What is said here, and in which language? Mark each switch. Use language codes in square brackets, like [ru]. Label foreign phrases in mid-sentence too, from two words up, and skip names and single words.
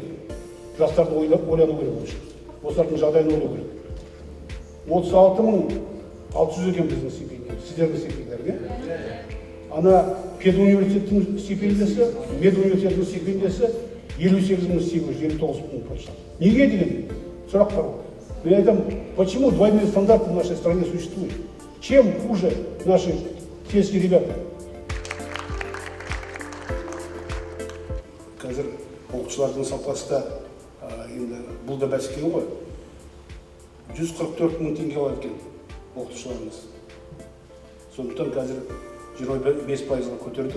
[kk] Жастарды ойлану керек ол үшін. Осылардың жағдайын ойлау керек. 36.600 екен біздің стипендия, сіздердің стипендияларға. Ана педуниверситеттің стипендиясы, медуниверситеттің стипендиясы 58.829 почти. Неге деген сұрақ бар. Я айтам, [ru] почему двойные стандарты в нашей стране существуют? Чем хуже наши сельские ребята? [kk] Қазір оқушылардың сапасы да енді бұл да бәсеке ғой. 144 мың теңге алады екен оқытушыларымыз. Сондықтан қазір 25%-ға көтердік.